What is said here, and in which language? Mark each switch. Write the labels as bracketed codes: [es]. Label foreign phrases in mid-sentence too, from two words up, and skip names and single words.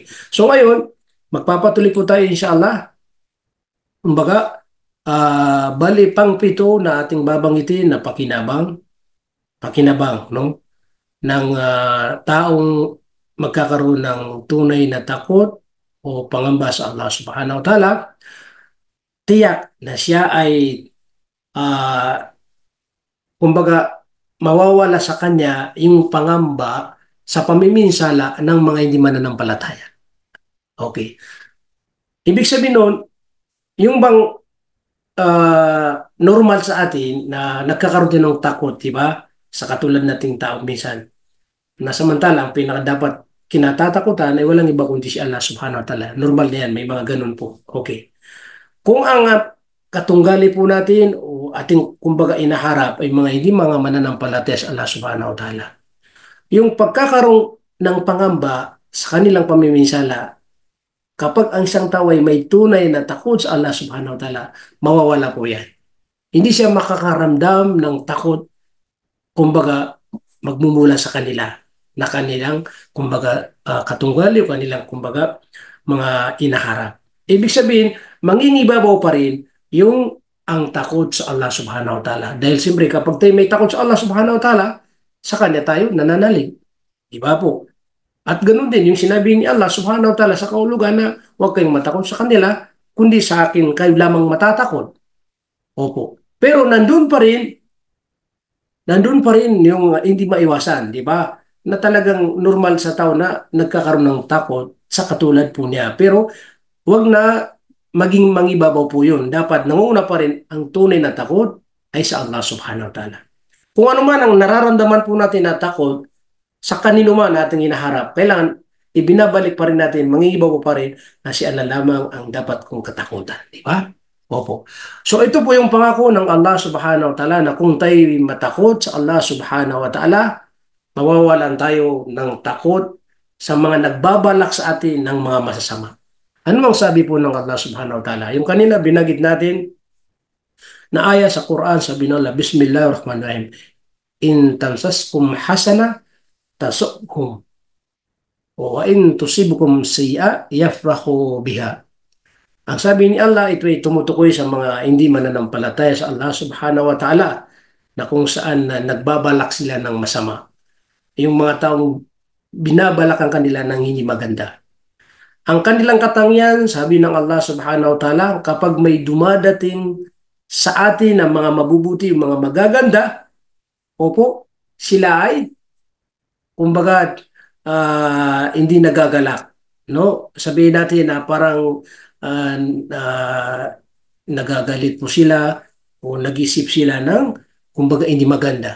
[tl] So ngayon, magpapatuloy po tayo inshallah. Kumbaga, bali pang pito na ating babanggitin na pakinabang, no? Ng taong magkakaroon ng tunay na takot o pangamba sa Allah [ar] سبحانه وتعالى, [tl] tiyak na siya ay kumbaga mawawala sa kanya yung pangamba sa pamiminsala ng mga hindi mananampalataya. Okay. Ibig sabihin nun, yung bang normal sa atin na nagkakaroon din ng takot, di ba? Sa katulad nating tao minsan. Na samantala, ang pinaka dapat kinatatakutan ay walang iba kundi si Allah [ar] سبحانه وتعالى. [tl] Normal na yan, may mga ganun po. Okay. Kung ang katunggali po natin o ating kumbaga inaharap ay mga mananampalataya sa Allah [ar] سبحانه وتعالى. [tl] Yung pagkakaroon ng pangamba sa kanilang pamiminsala, kapag ang isang tao ay may tunay na takot sa Allah [ar] سبحانه وتعالى, [tl] mawawala po yan. Hindi siya makakaramdam ng takot, kumbaga, magmumula sa kanila na kanilang, kumbaga, katunggali o kanilang, kumbaga, mga inaharap. Ibig sabihin, mangingibabaw pa rin yung ang takot sa Allah [ar] سبحانه وتعالى. [tl] Dahil siyempre, kapag tayo may takot sa Allah [ar] سبحانه وتعالى, [tl] sa kanya tayo nananalig. Diba po? At ganoon din, yung sinabi ni Allah [ar] سبحانه وتعالى [tl] sa kahulugan na huwag kayong matakot sa kanila, kundi sa akin kayo lamang matatakot. Opo. Pero nandun pa rin yung hindi maiwasan, di ba? Na talagang normal sa tao na nagkakaroon ng takot sa katulad po niya. Pero wag na maging mangibabaw po yun. Dapat nangunguna pa rin ang tunay na takot ay sa Allah [ar] سبحانه وتعالى. [tl] Kung ano man ang nararamdaman po natin na takot, sa kanino man natin hinaharap, kailangan ibinabalik pa rin natin, mangingibabaw pa rin na si Allah lamang ang dapat kong katakutan. Di ba? Opo. So ito po yung pangako ng Allah [ar] سبحانه وتعالى [tl] na kung tayo matakot sa Allah [ar] سبحانه وتعالى, [tl] mawawalan tayo ng takot sa mga nagbabalak sa atin ng mga masasama. Ano mang sabi po ng Allah [ar] سبحانه وتعالى? [tl] Yung kanina binagit natin na aya sa Quran, sabi ng Allah, [ar] بسم الله الرحمن الرحيم، إن تمسسكم حسنة تسؤهم وإن تصبكم سيئة يفرحوا بها. [tl] Ang sabi ni Allah, ito ay tumutukoy sa mga hindi mananampalataya sa Allah [ar] سبحانه وتعالى [tl] na kung saan nagbabalak sila ng masama. Yung mga taong binabalak ang kanila ng hindi maganda. Ang kanilang katangian, sabi ng Allah [ar] سبحانه وتعالى, [tl] kapag may dumadating sa atin ang mga mabubuti, yung mga magaganda, opo, sila ay, kumbaga, hindi nagagalak. No? Sabihin natin na parang nagagalit po sila o nag-isip sila ng kumbaga hindi maganda.